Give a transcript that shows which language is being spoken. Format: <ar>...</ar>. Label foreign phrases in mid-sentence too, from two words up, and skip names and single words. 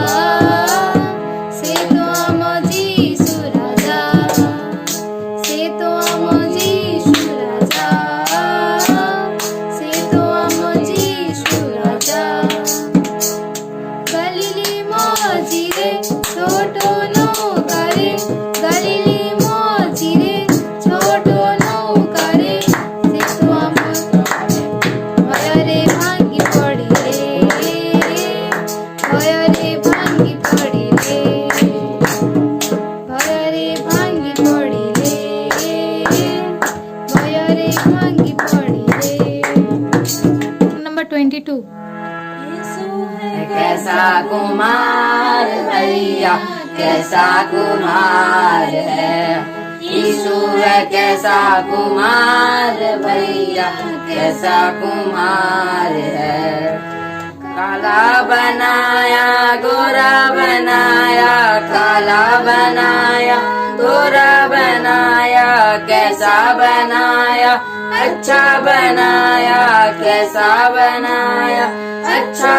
<or>ସେ ତ ଆମ ଯୀଶୁ ରାଜା ସେ ତ ଆମ ଯୀଶୁ ରାଜା ସେ ତ ଆମ ଯୀଶୁ ରାଜା ଗାଲିଲି ମଝିରେ ଛୋଟ ନୌକାରେ ଗାଲିଲି ମଝିରେ ଛୋଟ ନୌକାରେ ସେ ତ ଆମ ଭୟରେ ଭାଙ୍ଗି ପଡ଼ିଲେ ଭୟରେ ଭାଙ୍ଗି ପଡ଼ିଲେ ଭୟରେ ଭାଙ୍ଗି ପଡ଼ିଲେ ଭୟରେ ଭାଙ୍ଗି ପଡ଼ିଲେ नंबर 22</or> <hi>कैसा कुमार भैया कैसा कुमार है यीशु है कैसा कुमार भैया कैसा कुमार है काला बनाया गोरा बनाया काला बनाया गोरा बनाया कैसा बनाया अच्छा बनाया कैसा बनाया अच्छा</hi>